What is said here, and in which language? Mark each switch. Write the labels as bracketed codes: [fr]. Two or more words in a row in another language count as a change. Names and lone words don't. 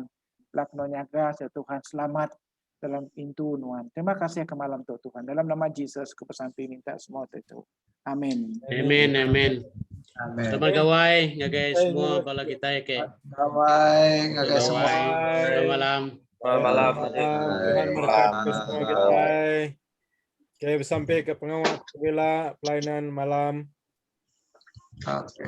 [iba] Lakno nyaga ya Tuhan selamat dalam pintu Nuan. Terima kasih ke malam tu Tuhan. Dalam nama Yesus ku bersampai minta semua itu. Amin. Amin. Amin. Selamat gawai ngagai semua bala kita ke. Gawai ngagai semua. Selamat malam. Selamat malam. Tuhan memberkati semua kita. Oke, sampai ke pengawal pelayanan malam. Okay.